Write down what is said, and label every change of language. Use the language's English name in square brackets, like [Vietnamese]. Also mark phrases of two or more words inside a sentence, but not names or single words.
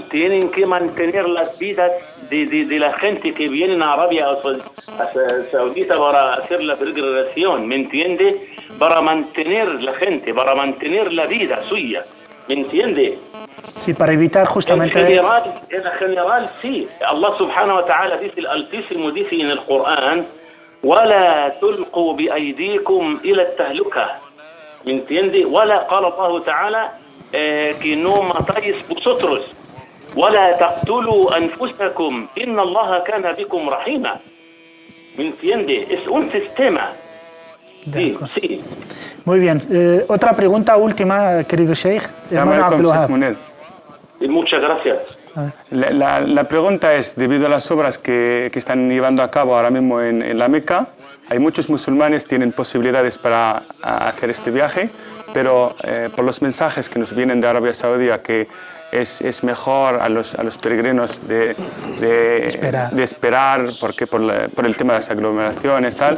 [Spanish] Tienen que mantener las vidas de la gente que viene a Arabia Saudita para hacer la peregrinación, ¿me entiende? Para mantener la gente, para mantener la vida suya, ¿me entiende? Sí, para evitar justamente... En general, sí. [Arabic] الله سبحانه وتعالى [Spanish] dice, el Altísimo dice en el Corán, [Arabic] وَلَا تُلْقُوا بِأَيْدِيكُمْ إِلَى التَّهْلُكَةِ. [Spanish] ¿Me entiende? [Arabic] وَلَا قال الله تعالى [Spanish] que no matáis vosotros. [Arabic] وَلَا تَقْتُلُوا أَنفُسَكُمْ إِنَّ اللَّهَ كَانَ بِكُمْ رَحِيمًا. [Spanish] ¿Me entiende? Es un sistema. Sí. Muy bien. Otra pregunta última, querido Sheikh. Muchas gracias. La pregunta es, debido a las obras que están llevando a cabo ahora mismo en la Meca, hay muchos musulmanes que tienen posibilidades para hacer este viaje, pero por los mensajes que nos vienen de Arabia Saudí, que es mejor a los peregrinos de esperar porque por el tema de las aglomeraciones tal.